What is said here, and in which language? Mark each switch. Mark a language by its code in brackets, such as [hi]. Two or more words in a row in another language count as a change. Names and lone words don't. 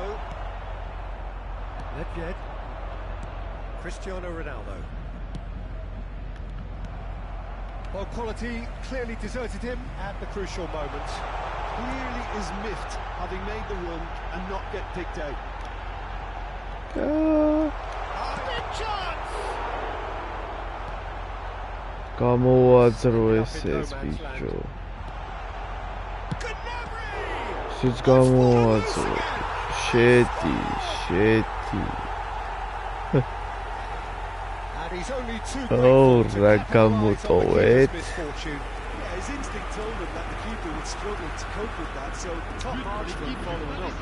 [en] Nedved. Cristiano Ronaldo. Well, quality clearly deserted him at the crucial moment. Clearly is miffed having made the run and not get picked out. Big chance! [ka] გამოაძრო ეს ბიჭო. სიც გამოაძრო. შედი. [en] And he's only too [ka] რა გამოტოვეთ. [en] His instinct told him that the keeper would struggle to cope with that, so top marks for him following up.